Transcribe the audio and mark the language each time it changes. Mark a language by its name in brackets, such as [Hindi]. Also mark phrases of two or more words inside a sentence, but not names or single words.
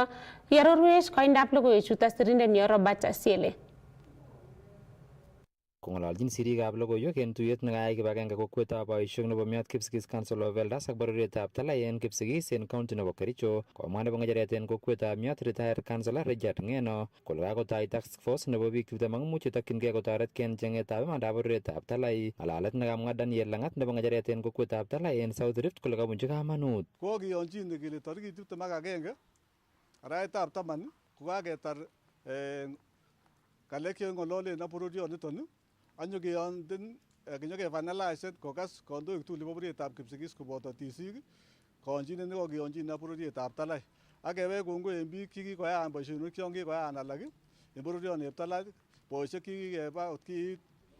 [Kalenjin] Yarorwech koindab logoiwechuto sirindenyo Robert Asiele. Kong'ololjin sirikab logoiwek en tuyet nekayai kibagenge kokwetab boisiek nebo Miot Kipsigis Council of Elders ak bororietab Talai en Kipsigis en county nebo Kericho, komwa nebo ng'echeret en kokwetab Miot [English] retired councillor [Kalenjin] Richard Ng'eno kole kakotoi [English] task force [Kalenjin] nebo biik 25 chetokyingei kotoretkei en cheng'etab imandab bororietab Talai. Ng'alalet nekamwa Daniel Lang'at nebo ng'echeret en kokwetab Talai en South Rift kole kabunchi kamanut. Kokiyonjin kele tarikit 21 arawetab 10 kokaketar ngalek cheng'ololen ak bororioniton anyokeyonten kinyokefinalisen kokas kandoik tugul chebo bororietab Kipsigis koboto tisik koyonchinet nekokiyonjin ak bororietab Talai ak kewech kongoi en biik chekikoyaan boisionik chon kikoyaan alak en bororietab Talai boisiek chekikeba ot kiit